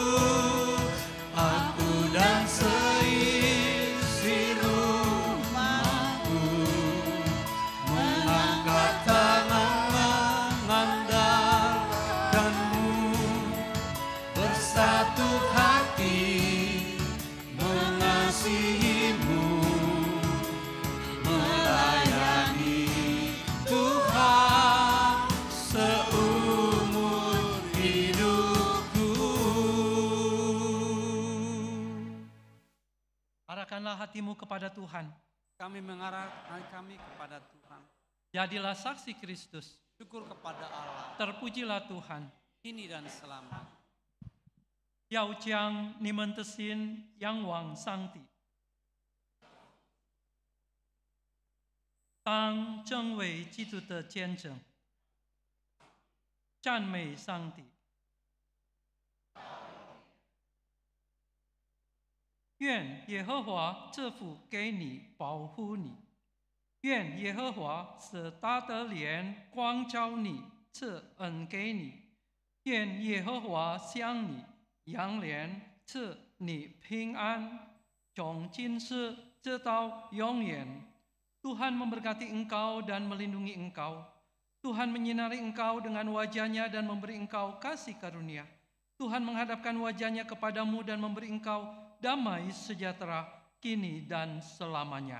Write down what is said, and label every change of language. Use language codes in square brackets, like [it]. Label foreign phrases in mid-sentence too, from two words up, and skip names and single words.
[id] Aku dan seisi rumahku mengangkat tangan mengandalkanmu, bersatu hati mengasihimu, melayani Tuhan seumur hidupku. Arahkanlah hatimu kepada Tuhan. Kami mengarahkan kami kepada Tuhan. Jadilah saksi Kristus. Syukur kepada Allah, Terpujilah Tuhan. kini dan selama. [zh] 要将你们的心仰望上帝，当真为基督的见证，赞美上帝。愿耶和华赐福给你，保护你；愿耶和华使他的脸光照你，赐恩给你；愿耶和华向你扬脸，赐你平安，从今世直到永远。 [id] Tuhan memberkati engkau dan melindungi engkau. Tuhan menyinari engkau dengan wajah-Nya dan memberi engkau kasih karunia. Tuhan menghadapkan wajah-Nya kepadamu dan memberi engkau damai sejahtera kini dan selamanya.